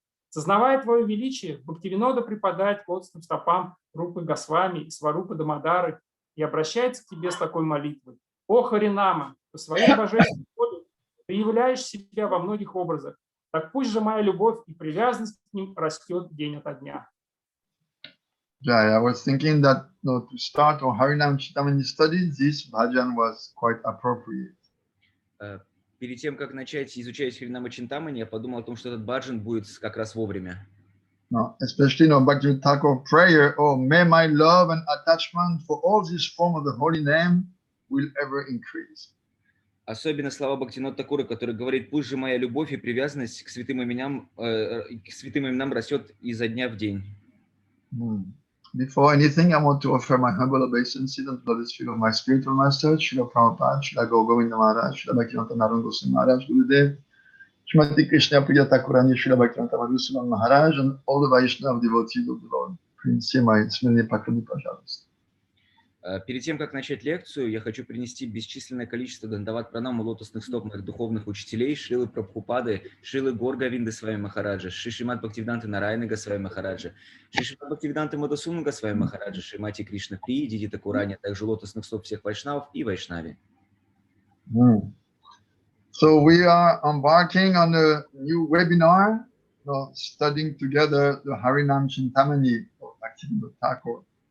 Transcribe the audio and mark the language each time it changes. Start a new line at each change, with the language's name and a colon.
Russian: Сознавая твое величие, Бхактивинода припадает к лотосным стопам Рупы Госвами и Сварупы Дамодары и обращается к тебе с такой молитвой. О Харинама, по своей божественной воле ты являешь себя во многих образах, так пусть же моя любовь и привязанность к ним растет день ото дня.
English: Yeah, I was thinking that to start on Harinam Чинтамани studies, this bhajan was quite appropriate.
Russian: Перед тем, как начать изучать Харинама Чинтамани, я подумал о том, что этот баджан будет как раз вовремя.
English: No, especially Bhaktivinoda Thakur prayer, oh, may my love and attachment for all this form of the holy name will ever increase.
Russian: Особенно слова Бхактивинода Тхакура, который говорит, пусть же моя любовь и привязанность к святым именам растет изо дня в день.
English: Before anything, I want to offer my humble obeisances and lotus feet of my spiritual master, Srila Prabhupada, Srila Govinda Maharaj, Srila Bhaktivinoda Narayana Goswami Maharaj, Gurudev, Srimati Krishna Priya Thakurani, Srila Bhaktivinoda Madhusudana Maharaj, and all the Vaishnava devotees of the Lord.
Russian: Принеси мои смиренные поклоны, пожалуйста. Перед тем, как начать лекцию, я хочу принести бесчисленное количество дандават пранам у лотосных стоп моих духовных учителей, Шрилы Прабхупады, Шрилы Горгавинды с вами Махараджа, Шри Шримад Бхактиведантой Нарайаны Госвами Махараджа, Шри Шримад Бхактиведантой Мадхусудана Госвами Махараджа, Шримати Кришна При, Диди Тхакурани, а также лотосных стоп всех вайшнавов и вайшнави.
English: So we are embarking on a new webinar, studying together the Harinam Чинтамани of Bhaktivinoda Thakur.